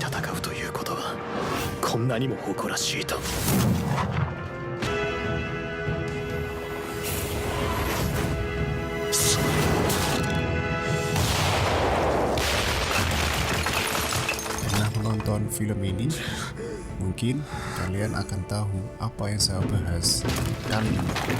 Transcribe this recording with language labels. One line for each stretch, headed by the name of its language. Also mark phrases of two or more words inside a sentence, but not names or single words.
Japanese: うということはこんなにも誇らしいと。
Indonesian: Pernah menonton film ini? Mungkin kalian akan tahu apa yang saya bahas kali ini.